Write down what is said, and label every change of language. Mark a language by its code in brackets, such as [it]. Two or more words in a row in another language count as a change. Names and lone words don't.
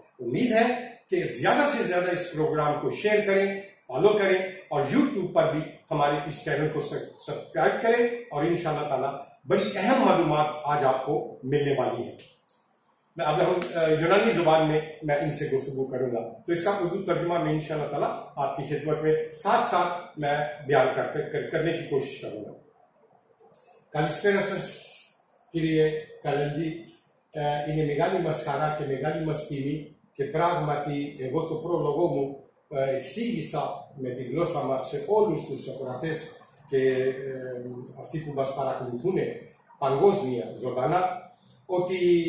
[ur] امید ہے کہ زیادہ سے زیادہ اس پروگرام کو شیئر کریں، فالو کریں، اور یوٹیوب پر بھی ہمارے اس چینل کو سبسکرائب کریں، اور [ar] انشاءاللہ تعالی [ur] بڑی اہم معلومات آج آپ کو ملنے والی ہیں. میں اب یونانی زبان میں ان سے گفتگو کروں گا، تو اس کا اردو ترجمہ میں [ar] انشاءاللہ تعالی [ur] آپ کی خدمت میں ساتھ ساتھ میں بیان کرنے کی کوشش کروں گا. [el] Καλησπέρα σας κύριε Καλεντζή. Είναι μεγάλη μας χαρά και μεγάλη μας τιμή, και πράγματι εγώ το πρόλογο μου εξήγησα με τη γλώσσα μας σε όλους τους ακροατές και αυτοί που μας παρακολουθούν παγκόσμια ζωντανά, ότι